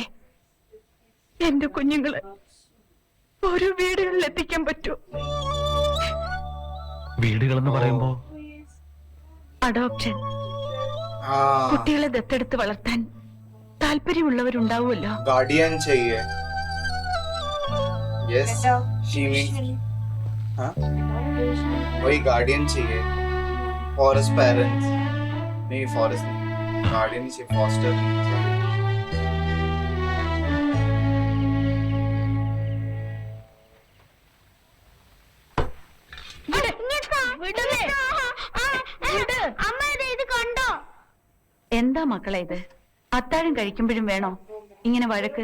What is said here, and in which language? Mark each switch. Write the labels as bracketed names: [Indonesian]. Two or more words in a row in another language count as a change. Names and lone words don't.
[Malayalam] എന്റെ കുഞ്ഞുങ്ങളെ ഓരോ വീടുകളിൽ എത്തിക്കാൻ പറ്റൂ? വീടുകളെന്ന് പറയുമ്പോ അഡോപ്ഷൻ, കുട്ടികളെ ദത്തെടുത്ത് വളർത്താൻ താല്പര്യമുള്ളവരുണ്ടാവുമല്ലോ. [Hindi] गार्डियन चाहिए. यस शीवी. हाँ वही गार्डियन चाहिए. [English] forest parents [Hindi] नहीं, फॉरेस्ट नहीं, गार्डियन ही चाहिए. फॉस्टर [Malayalam] എന്താ മക്കളെ ഇത്? അത്താഴം കഴിക്കുമ്പോഴും വേണോ ഇങ്ങനെ വഴക്ക്?